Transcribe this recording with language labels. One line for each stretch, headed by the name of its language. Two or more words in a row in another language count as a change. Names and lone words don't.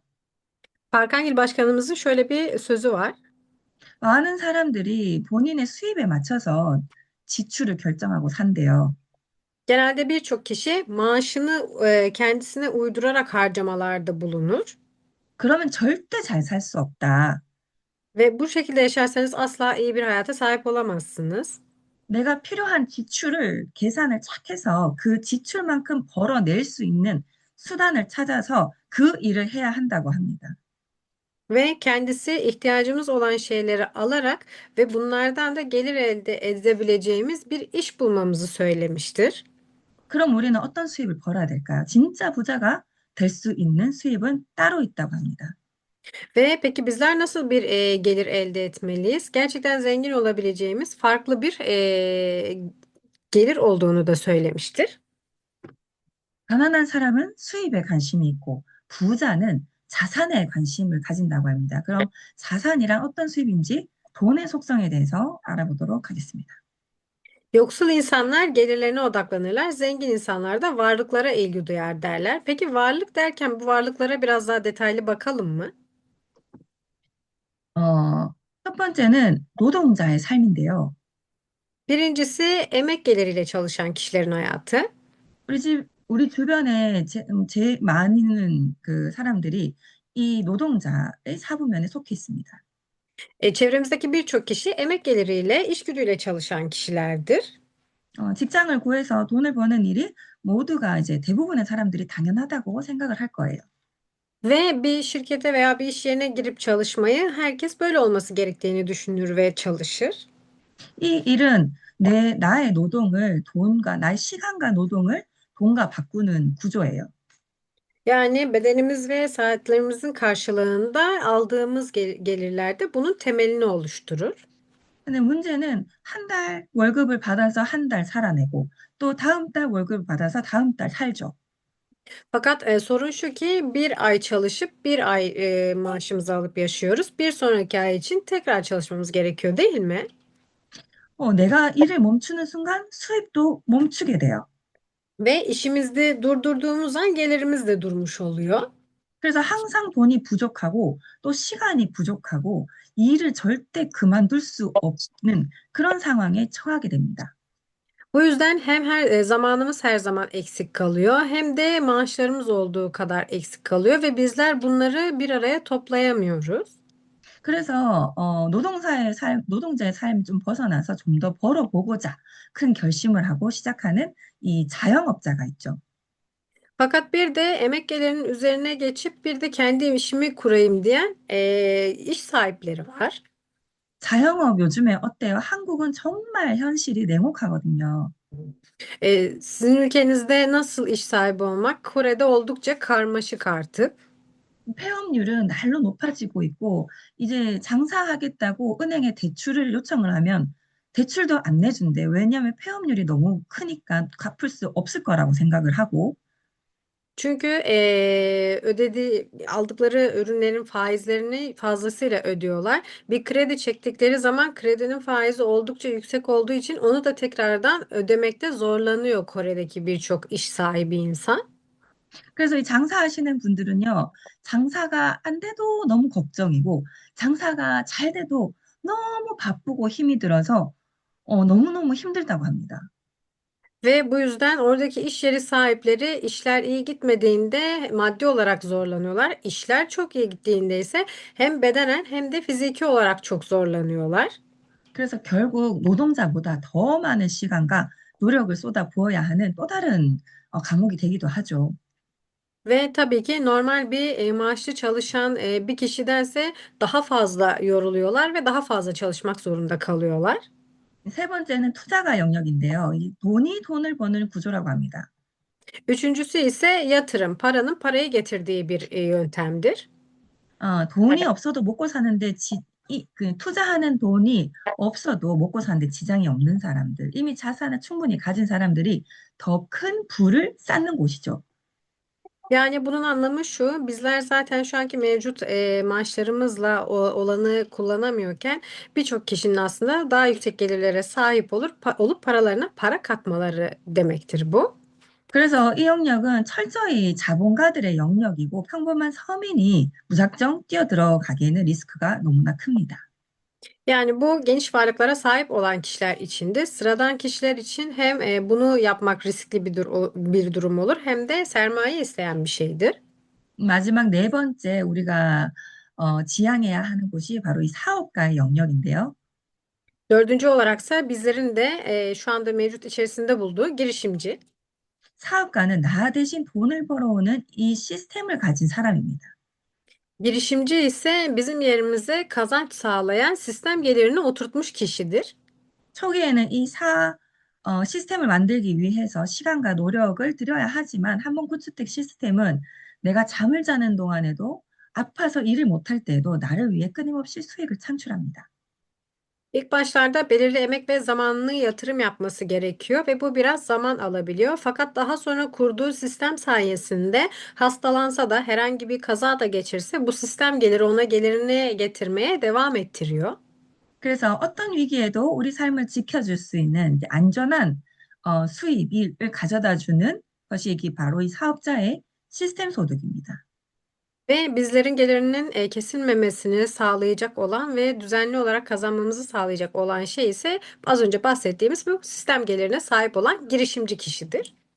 Turkish: Parkangil Başkanımızın şöyle bir sözü var.
Korean: 많은 사람들이 본인의 수입에 맞춰서 지출을 결정하고 산대요.
Turkish: Genelde birçok kişi maaşını kendisine uydurarak harcamalarda bulunur
Korean: 그러면 절대 잘 살 수 없다.
Turkish: ve bu şekilde yaşarsanız asla iyi bir hayata sahip olamazsınız.
Korean: 내가 필요한 지출을 계산을 착 해서 그 지출만큼 벌어낼 수 있는 수단을 찾아서 그 일을 해야 한다고 합니다.
Turkish: Ve kendisi ihtiyacımız olan şeyleri alarak ve bunlardan da gelir elde edebileceğimiz bir iş bulmamızı söylemiştir.
Korean: 그럼 우리는 어떤 수입을 벌어야 될까요? 진짜 부자가 될 수 있는 수입은 따로 있다고 합니다.
Turkish: Ve peki bizler nasıl bir gelir elde etmeliyiz? Gerçekten zengin olabileceğimiz farklı bir gelir olduğunu da söylemiştir.
Korean: 가난한 사람은 수입에 관심이 있고 부자는 자산에 관심을 가진다고 합니다. 그럼 자산이란 어떤 수입인지 돈의 속성에 대해서 알아보도록 하겠습니다.
Turkish: Yoksul insanlar gelirlerine odaklanırlar, zengin insanlar da varlıklara ilgi duyar derler. Peki varlık derken bu varlıklara biraz daha detaylı bakalım mı?
Korean: 첫 번째는 노동자의 삶인데요.
Turkish: Birincisi emek geliriyle çalışan kişilerin hayatı.
Korean: 우리 주변에 제일 많은 그 사람들이 이 노동자의 사부면에 속해 있습니다.
Turkish: Çevremizdeki birçok kişi emek geliriyle, işgüdüyle çalışan kişilerdir.
Korean: 직장을 구해서 돈을 버는 일이 모두가 이제 대부분의 사람들이 당연하다고 생각을 할 거예요.
Turkish: Ve bir şirkete veya bir iş yerine girip çalışmayı herkes böyle olması gerektiğini düşünür ve çalışır.
Korean: 이 일은 나의 노동을 나의 시간과 노동을 돈과 바꾸는 구조예요.
Turkish: Yani bedenimiz ve saatlerimizin karşılığında aldığımız gelirler de bunun temelini oluşturur.
Korean: 근데 문제는 한 달 월급을 받아서 한 달 살아내고 또 다음 달 월급을 받아서 다음 달 살죠.
Turkish: Fakat sorun şu ki bir ay çalışıp bir ay maaşımızı alıp yaşıyoruz. Bir sonraki ay için tekrar çalışmamız gerekiyor, değil mi?
Korean: 내가 일을 멈추는 순간 수입도 멈추게 돼요.
Turkish: Ve işimizi durdurduğumuz an gelirimiz de durmuş oluyor.
Korean: 그래서 항상 돈이 부족하고 또 시간이 부족하고 이 일을 절대 그만둘 수 없는 그런 상황에 처하게 됩니다.
Turkish: Bu yüzden hem zamanımız her zaman eksik kalıyor, hem de maaşlarımız olduğu kadar eksik kalıyor ve bizler bunları bir araya toplayamıyoruz.
Korean: 그래서 노동자의 삶 좀 벗어나서 좀 더 벌어보고자 큰 결심을 하고 시작하는 이 자영업자가 있죠.
Turkish: Fakat bir de emek gelirinin üzerine geçip bir de kendi işimi kurayım diyen iş sahipleri var.
Korean: 자영업 요즘에 어때요? 한국은 정말 현실이 냉혹하거든요.
Turkish: Sizin ülkenizde nasıl iş sahibi olmak? Kore'de oldukça karmaşık artık.
Korean: 폐업률은 날로 높아지고 있고, 이제 장사하겠다고 은행에 대출을 요청을 하면 대출도 안 내준대. 왜냐하면 폐업률이 너무 크니까 갚을 수 없을 거라고 생각을 하고,
Turkish: Çünkü aldıkları ürünlerin faizlerini fazlasıyla ödüyorlar. Bir kredi çektikleri zaman kredinin faizi oldukça yüksek olduğu için onu da tekrardan ödemekte zorlanıyor Kore'deki birçok iş sahibi insan.
Korean: 그래서 이 장사하시는 분들은요, 장사가 안 돼도 너무 걱정이고, 장사가 잘 돼도 너무 바쁘고 힘이 들어서 너무너무 힘들다고 합니다.
Turkish: Ve bu yüzden oradaki iş yeri sahipleri işler iyi gitmediğinde maddi olarak zorlanıyorlar. İşler çok iyi gittiğinde ise hem bedenen hem de fiziki olarak çok zorlanıyorlar.
Korean: 그래서 결국 노동자보다 더 많은 시간과 노력을 쏟아 부어야 하는 또 다른 감옥이 되기도 하죠.
Turkish: Ve tabii ki normal bir maaşlı çalışan bir kişidense daha fazla yoruluyorlar ve daha fazla çalışmak zorunda kalıyorlar.
Korean: 세 번째는 투자가 영역인데요. 이 돈이 돈을 버는 구조라고 합니다.
Turkish: Üçüncüsü ise yatırım, paranın parayı getirdiği bir yöntemdir.
Korean: 돈이 없어도 먹고 사는데 그 투자하는 돈이 없어도 먹고 사는데 지장이 없는 사람들, 이미 자산을 충분히 가진 사람들이 더 큰 부를 쌓는 곳이죠.
Turkish: Yani bunun anlamı şu, bizler zaten şu anki mevcut maaşlarımızla olanı kullanamıyorken birçok kişinin aslında daha yüksek gelirlere sahip olup paralarına para katmaları demektir bu.
Korean: 그래서 이 영역은 철저히 자본가들의 영역이고 평범한 서민이 무작정 뛰어들어가기에는 리스크가 너무나 큽니다.
Turkish: Yani bu geniş varlıklara sahip olan kişiler için de sıradan kişiler için hem bunu yapmak riskli bir durum olur, hem de sermaye isteyen bir şeydir.
Korean: 마지막 네 번째 우리가 지향해야 하는 곳이 바로 이 사업가의 영역인데요.
Turkish: Dördüncü olaraksa bizlerin de şu anda mevcut içerisinde bulduğu girişimci.
Korean: 사업가는 나 대신 돈을 벌어오는 이 시스템을 가진 사람입니다.
Turkish: Girişimci ise bizim yerimize kazanç sağlayan sistem gelirini oturtmuş kişidir.
Korean: 초기에는 시스템을 만들기 위해서 시간과 노력을 들여야 하지만 한번 구축된 시스템은 내가 잠을 자는 동안에도 아파서 일을 못할 때에도 나를 위해 끊임없이 수익을 창출합니다.
Turkish: İlk başlarda belirli emek ve zamanını yatırım yapması gerekiyor ve bu biraz zaman alabiliyor. Fakat daha sonra kurduğu sistem sayesinde hastalansa da herhangi bir kaza da geçirse bu sistem geliri ona gelirini getirmeye devam ettiriyor.
Korean: 그래서 어떤 위기에도 우리 삶을 지켜줄 수 있는 이제 안전한 수입을 가져다 주는 것이 바로 이 사업자의 시스템 소득입니다.
Turkish: Ve bizlerin gelirinin kesilmemesini sağlayacak olan ve düzenli olarak kazanmamızı sağlayacak olan şey ise az önce bahsettiğimiz bu sistem gelirine sahip olan girişimci kişidir.